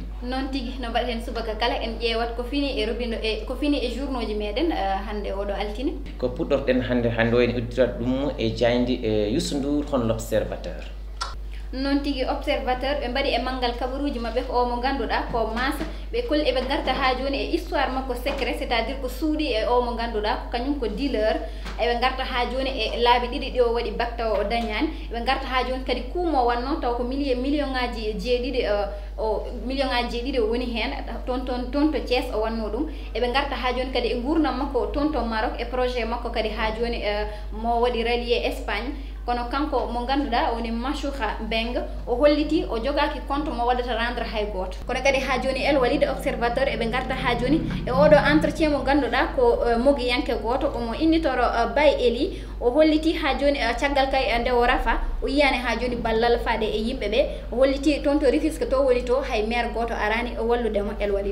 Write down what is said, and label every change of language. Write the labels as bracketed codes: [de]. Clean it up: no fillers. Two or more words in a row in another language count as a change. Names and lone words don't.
[ff] Non tigi no mbaɗaten subaka kala en ƴeewat ko fini e robindo e ko fini e journaux ji meɗen hande oɗo altine ko puɗɗorɗen hande o en uddirat ɗum e jaydi Youssou Ndour hono l'Observateur. Non tigi observateur ɓe mbaɗi e manggal kabaruji mabɓe ko o mo ganduɗa ko massa ɓe kolli eɓe garta ha joni e histoire makko secret [fr] c'est à dire [ff] ko suuɗi e o mo ganduɗa ko kañum ko dealer eɓe garta ha joni e laabi ɗiɗi ɗi o waɗi bac taw o dañani eɓe garta ha joni kadi kuumo wanno taw ko million ngaji jeeɗiɗi o million ngaji jeeɗiɗi o woni hen toon to Thiès o wanno ɗum eɓe garta ha joni kadi e gurdam makko toon to Maroc e projet makko kadi ha joni mo waɗi rallier Espagne kono kanko mo ganduɗa woni Machouha Beng o holliti o jogaki compte mo waɗata rendre hay goto kono kadi ha joni El Walid observateur eɓe garta ha joni e oɗo entretien mo ganduɗa ko mogiyanke goto omo innitoro Bay Eli o holliti ha joni caggal kay nde o rafa o yiyani ha joni ballal faade e yimɓeɓe o holliti toon to Rufisque to woni to hay maire goto arani o walludemo El Walid.